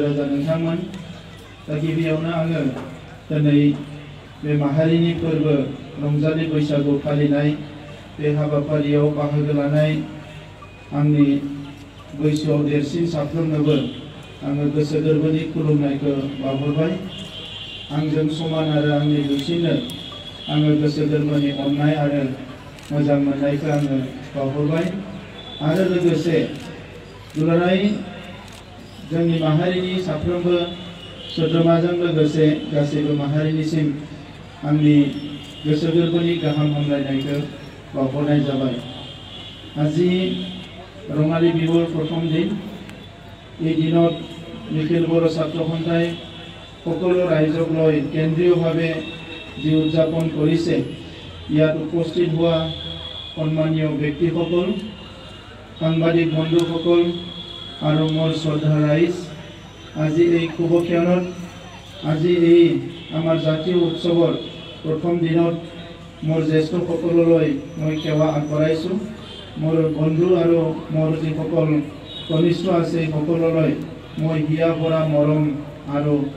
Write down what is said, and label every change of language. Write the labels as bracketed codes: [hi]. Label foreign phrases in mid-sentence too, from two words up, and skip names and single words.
[brx] राजा नोंथांमोन दा गिबियावनो आङो दिनै बे माहारिनि फोरबो रंजालि बैसागु फालिनाय बे हाबाफारियाव बाहागो लानाय आंनि बैसोआव देरसिन साफ्रोमनोबो आङो गोसो गोरबोनि खुलुमनायखौ बावहरबाय आंजों समान आरो आंनि दुइसिननो आङो गोसो गोरबोनि अननाय आरो मोजां मोननायखौ आङो बावहरबाय आरो लोगोसे दुलाराय जोंनि माहारिनि साफ्रोमबो सोद्रोमाजों लोगोसे गासैबो माहारिनिसिम आंनि गोसो गोरबोनि गाहाम हामलायनायखौ बावहरनाय जाबाय [as] আজি ৰঙালী বিহুৰ প্ৰথম দিন এই দিনত নিখিল বড়ো ছাত্ৰ সন্থাই সকলো ৰাইজক লৈ কেন্দ্ৰীয়ভাৱে যি উদযাপন কৰিছে ইয়াত উপস্থিত হোৱা সন্মানীয় ব্যক্তিসকল সাংবাদিক বন্ধুসকল আৰু মোৰ শ্ৰদ্ধা ৰাইজ আজি এই শুভক্ষণত আজি এই আমাৰ জাতীয় উৎসৱৰ প্ৰথম দিনত মোৰ জ্যেষ্ঠসকললৈ মই সেৱা আগবঢ়াইছোঁ মোৰ বন্ধু আৰু মোৰ যিসকল কনিষ্ঠ আছে সকললৈ মই হিয়া ভৰা মৰম আৰু